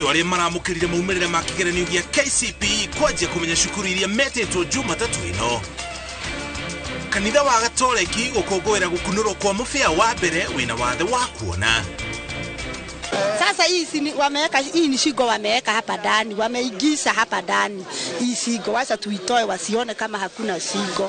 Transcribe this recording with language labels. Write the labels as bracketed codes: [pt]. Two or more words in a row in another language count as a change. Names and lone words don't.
[ki] Andu aria maramukirire maumirire ma kigeranio gia KCPE kwaje kumenya cukuru iria metetwo Jumatatu ino. Kanitha wa Gatoleki gukongowera gukunurwo kwa mubia wa mbere wina wathe wa kuona. [sw] Sasa hii wameweka hii ni shingo wameweka hapa ndani, wameigisha hapa ndani. Hii shingo wacha tuitoe wasione kama hakuna shingo.